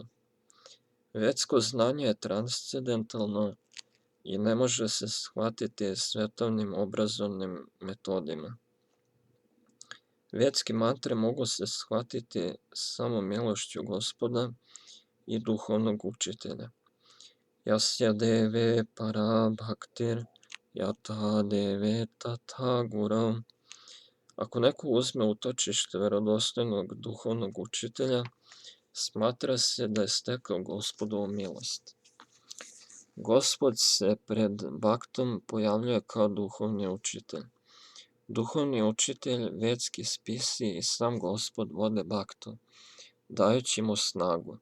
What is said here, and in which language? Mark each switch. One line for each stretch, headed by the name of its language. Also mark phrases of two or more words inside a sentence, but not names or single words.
Serbian: Vedsko znanje je transcendentalno i ne može se shvatiti svetovnim obrazovnim metodima. Vedske mantre mogu se shvatiti samo milošću Gospoda i duhovnog učitelja.
Sanskrit: Jasya deve para bhaktir yata deve tatha guru.
Serbian: Ako neko uzme utočište verodostojnog duhovnog učitelja, smatra se da je stekao Gospodovu milost. Gospod se pred baktom pojavljuje kao duhovni učitelj. Duhovni učitelj, vedski spisi i sam Gospod vode baktu, dajući mu snagu.